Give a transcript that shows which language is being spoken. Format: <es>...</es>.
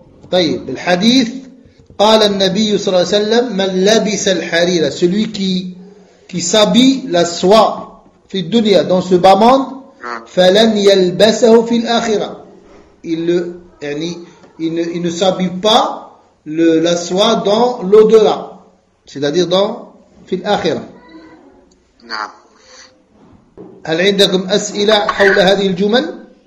<ar>طيب الحديث قال النبي صلى الله عليه وسلم من لبس الحرير</ar> <fr>celui qui s'habille la soie</fr> <ar>في الدنيا</ar> <fr>dans ce bas monde</fr> <ar>فلن يلبسه في الآخرة.</ar> <fr>Il ne s'habille pas la soie dans l'au-delà. C'est-à-dire dans</fr> <ar>fil akhira.</ar> <fr>Non.</fr> <ar>هل عندكم أسئلة حول هذه الجمل؟</ar>